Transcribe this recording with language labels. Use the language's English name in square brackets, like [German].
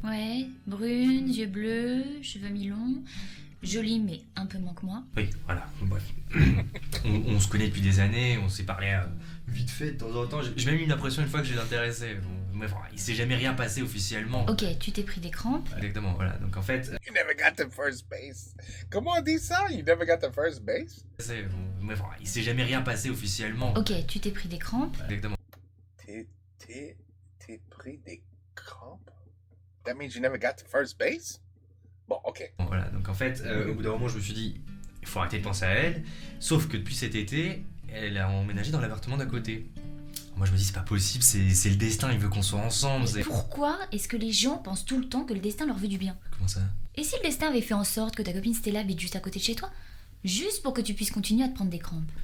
[French] Ouais, brune, yeux bleus, cheveux mi-longs, jolie mais un peu moins que moi. Oui, voilà, bref. on se connaît depuis des années, on s'est parlé vite fait de temps en temps. J'ai même eu l'impression une fois que je l'intéressais. Bon, bref, il s'est jamais rien passé officiellement. Ok, tu t'es pris des crampes. Exactement, voilà. Donc en fait, [English] You never got to first base. [French] Comment on dit ça? [English] You never got to first base? [French] bref, il s'est jamais rien passé officiellement. Ok, tu t'es pris des crampes. Exactement. T'es pris des crampes? [English] That means you never got to first base? [French] Bon, ok. Bon, voilà, donc en fait, au bout d'un moment, je me suis dit, il faut arrêter de penser à elle. Sauf que depuis cet été, elle a emménagé dans l'appartement d'à côté. Moi, je me dis, c'est pas possible, c'est le destin, il veut qu'on soit ensemble. Mais pourquoi est-ce que les gens pensent tout le temps que le destin leur veut du bien? Comment ça? Et si le destin avait fait en sorte que ta copine Stella habite juste à côté de chez toi? Juste pour que tu puisses continuer à te prendre des crampes.